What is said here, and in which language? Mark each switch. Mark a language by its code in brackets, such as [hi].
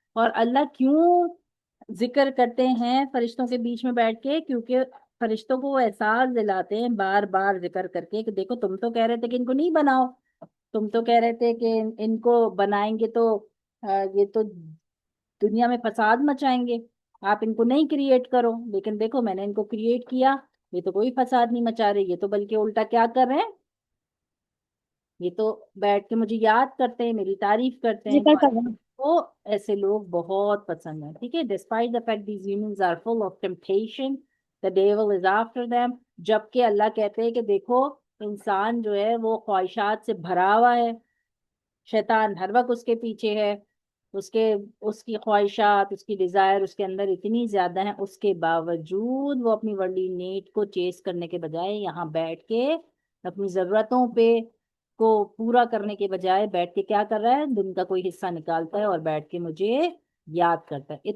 [ur] اور اللہ کیوں ذکر کرتے ہیں فرشتوں کے بیچ میں بیٹھ کے؟ کیونکہ فرشتوں کو وہ احساس دلاتے ہیں بار بار ذکر کر کے کہ دیکھو تم تو کہہ رہے تھے کہ ان کو نہیں بناؤ، تم تو کہہ رہے تھے کہ ان کو بنائیں گے تو یہ تو دنیا میں فساد مچائیں گے، آپ ان کو نہیں کریٹ کرو، لیکن دیکھو میں نے ان کو کریٹ کیا، یہ تو کوئی فساد نہیں مچا رہے، یہ تو بلکہ الٹا کیا کر رہے ہیں، یہ تو بیٹھ کے مجھے یاد کرتے ہیں، میری تعریف کرتے ہیں. ذکر کر رہے ہیں. تو ایسے لوگ بہت پسند ہیں. ٹھیک ہے. [en] Despite the fact these humans are full of temptation, the devil is after them. [ur] جبکہ اللہ کہتے ہیں کہ دیکھو انسان جو ہے وہ خواہشات سے بھرا ہوا ہے، شیطان ہر وقت اس کے پیچھے ہے، اس کی خواہشات، اس کی ڈیزائر اس کے اندر اتنی زیادہ ہیں، اس کے باوجود وہ اپنی [en] worldly need [ur] کو چیز کرنے کے بجائے یہاں بیٹھ کے اپنی ضرورتوں پہ کو پورا کرنے کے بجائے بیٹھ کے کیا کر رہا ہے؟ دن کا کوئی حصہ نکالتا ہے اور بیٹھ کے مجھے یاد کرتا ہے.